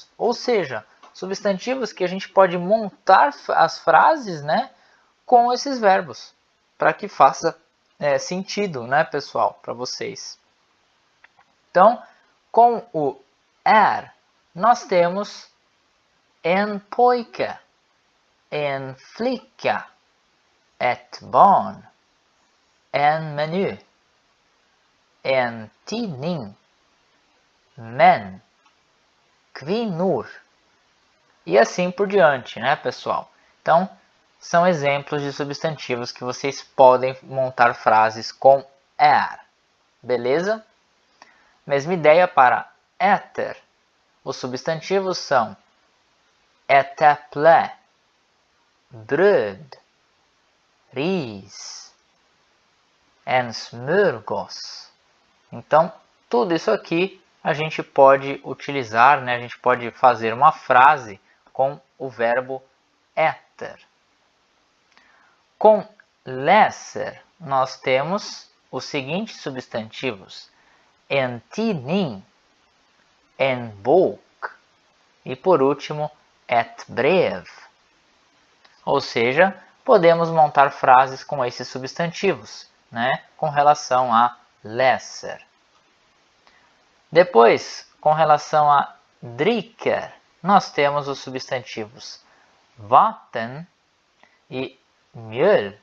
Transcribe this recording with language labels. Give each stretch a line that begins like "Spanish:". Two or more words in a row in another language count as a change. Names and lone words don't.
Portuguese: Ou seja, substantivos que a gente pode montar as frases, né, com esses verbos, para que faça sentido, né, pessoal, para vocês. Então, com o nós temos
Swedish: en pojke, en flicka, ett barn, en meny, en tidning, män, kvinnor
Portuguese: e assim por diante, né, pessoal? Então, são exemplos de substantivos que vocês podem montar frases com beleza? Mesma ideia para äter. Os substantivos são
Swedish: ett äpple, bröd, ris, en smörgås.
Portuguese: Então, tudo isso aqui a gente pode utilizar, né? A gente pode fazer uma frase com o verbo äter. Com läser, nós temos os seguintes substantivos:
Swedish: en tidning, en bok
Portuguese: e por último,
Swedish: ett brev.
Portuguese: Ou seja, podemos montar frases com esses substantivos, né? Com relação a läser. Depois, com relação a dricker, nós temos os substantivos vatten e mjölk.